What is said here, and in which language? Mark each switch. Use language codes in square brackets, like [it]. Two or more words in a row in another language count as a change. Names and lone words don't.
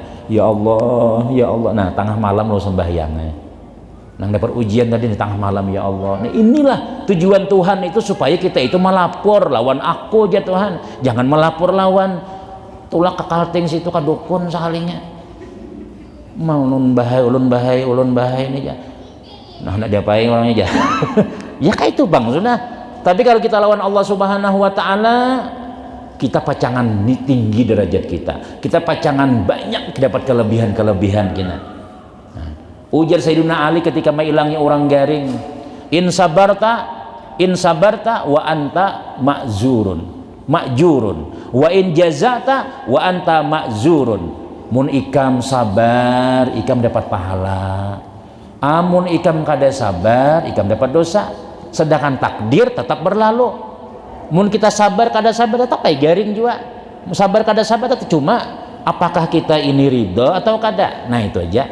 [bjn] ya Allah nah tengah malam lo sembahyangnya nang dapat ujian tadi di tengah malam ya Allah nah inilah tujuan Tuhan itu supaya kita itu melapor lawan aku aja Tuhan jangan melapor lawan tulak ke kalting situ ke dukun sekalinya mau ulun bahai ini aja nah nak diapain orangnya aja ya kayak itu bang sudah. Tapi kalau kita lawan Allah [ar] سبحانه وتعالى [bjn] kita pacangan tinggi derajat kita pacangan banyak dapat kelebihan kita. Nah, ujar Sayyidina Ali ketika menghilangnya orang garing [ar] إن صبرت وأنت مأجور و إن جزعت وأنت مأزور [bjn] mun ikam sabar ikam dapat pahala amun ikam kada sabar ikam dapat dosa sedangkan takdir tetap berlalu mun kita sabar kada sabar tetap kayak garing juga sabar kada sabar tetap cuma apakah kita ini ridho atau kada nah itu aja.